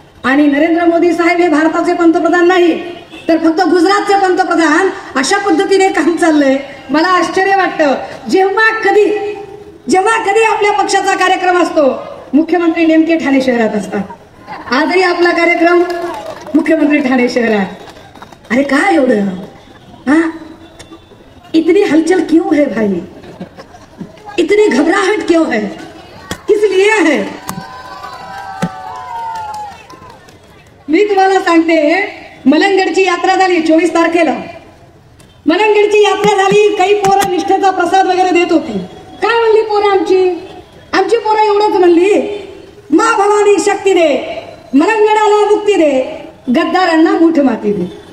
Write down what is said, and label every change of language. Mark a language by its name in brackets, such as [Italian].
[Marathi] आणि नरेंद्र मोदी साहेब हे भारताचे पंतप्रधान नाही तर फक्त गुजरातचे पंतप्रधान. अशा पद्धतीने काम चाललंय. मला आश्चर्य वाटतं, जेव्हा कधी आपल्या पक्षाचा कार्यक्रम असतो मुख्यमंत्री नेमके ठाणे शहरात असतात. आजही आपला कार्यक्रम मुख्यमंत्री ठाणे शहरात. अरे काय एवढं, [Hindi] हा, इतनी हलचल क्यों है भाई, इतनी घबराहट क्यों है, किस लिए है? [Marathi] मी तुम्हाला सांगते, मलंगडची यात्रा झाली 24 तारखेला. मलंगडची यात्रा झाली. काही पोरं निष्ठेचा प्रसाद वगैरे देत होती. काय म्हणली पोरं आमची पोरं एवढंच म्हणली, मा भवानी शक्ती दे, मलंगडाला मुक्ती दे, गद्दारांना मूठ माती दे.